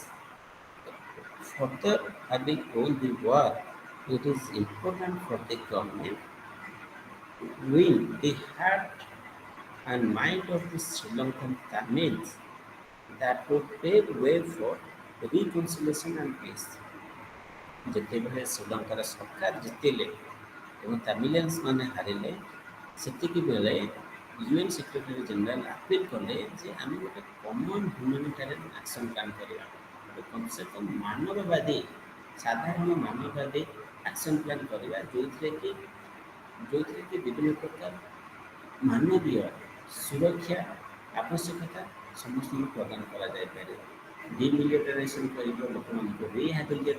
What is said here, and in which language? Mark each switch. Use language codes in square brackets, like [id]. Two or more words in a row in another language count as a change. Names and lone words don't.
[en] Further, having won the war, it is important for the government to win the heart and mind of the Sri Lankan Tamils that would pave way for reconciliation and peace. [or] ଯେତେବେଳେ ଶ୍ରୀଲଙ୍କାର ସରକାର ଜିତିଲେ ଏବଂ ତାମିଲିଆନ୍ସ ମାନେ ହାରିଲେ ସେତିକି ବେଳେ [en] UN Secretary General [or] ଆପିଲ କଲେ ଯେ ଆମେ ଗୋଟେ [en] common humanitarian action plan [or] କରିବା ଗୋଟେ [hi] कम से कम [or] ମାନବବାଦୀ ସାଧାରଣ ମାନବବାଦୀ [en] action plan [or] କରିବା ଯୋଉଥିରେ କି ବିଭିନ୍ନ ପ୍ରକାର ମାନବୀୟ ସୁରକ୍ଷା ଆବଶ୍ୟକତା ସମସ୍ତଙ୍କୁ ପ୍ରଦାନ କରାଯାଇପାରିବ ଡିମିଲିଟାରାଇଜେସନ୍ କରିବ ଲୋକମାନଙ୍କୁ ରିହାବିଲିଟେଟ୍